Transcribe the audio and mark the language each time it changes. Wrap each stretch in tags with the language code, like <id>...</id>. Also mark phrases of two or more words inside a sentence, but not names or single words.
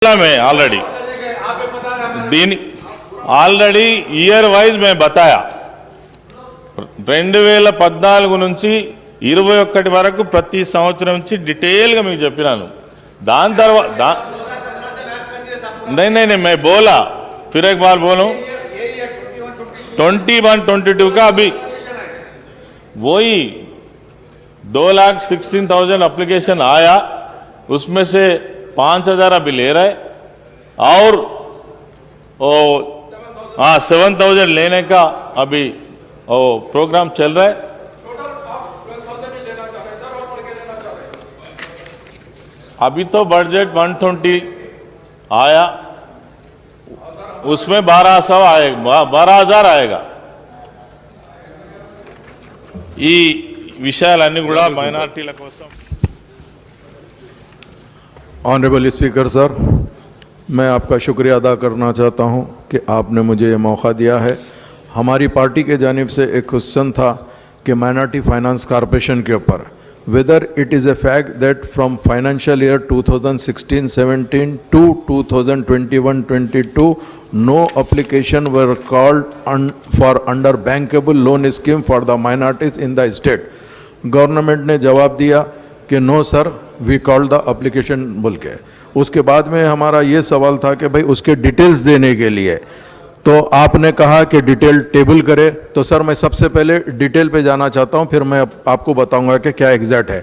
<te>में</te> <en>already year wise</en> <te>మేము బతాయా 2014 నుంచి 21 వరకు ప్రతి సంవత్సరం నుంచి డీటెయిల్ గా మీకు చెప్పినాను. దాని తర్వాత</te> <hi>नहीं मैं बोला फिर एक बार बोलूं 21-22 का अभी वही 2,16,000 एप्लीकेशन आया, उसमें से 5,000 अभी ले रहे और 7,000 लेने का अभी प्रोग्राम चल रहा है। अभी तो बजट 120 आया, उसमें 1200 आएगा, 12,000 आएगा।</hi> <te>ఈ విషయాలన్నీ కూడా మైనారిటీల కోసం</te> <en>Honourable Speaker Sir,</en> <hi>मैं आपका शुक्रिया अदा करना चाहता हूं कि आपने मुझे ये मौका दिया है। हमारी पार्टी के जानिब से एक क्वेश्चन था कि माइनॉरिटी फाइनेंस कॉरपोरेशन के ऊपर</hi> <en>whether it is a fact that from financial year 2016-17 to 2021-22 no application were called for under bankable loan scheme for the minorities in the state.</en> <hi>गवर्नमेंट ने जवाब दिया कि</hi> <en>No sir we called the application</en> <hi>बोल के। उसके बाद में हमारा ये सवाल था कि भाई उसके डिटेल्स देने के लिए तो आपने कहा कि डिटेल टेबल करे। तो सर मैं सबसे पहले डिटेल पे जाना चाहता हूँ, फिर मैं आपको बताऊंगा कि क्या एग्जैक्ट है।</hi>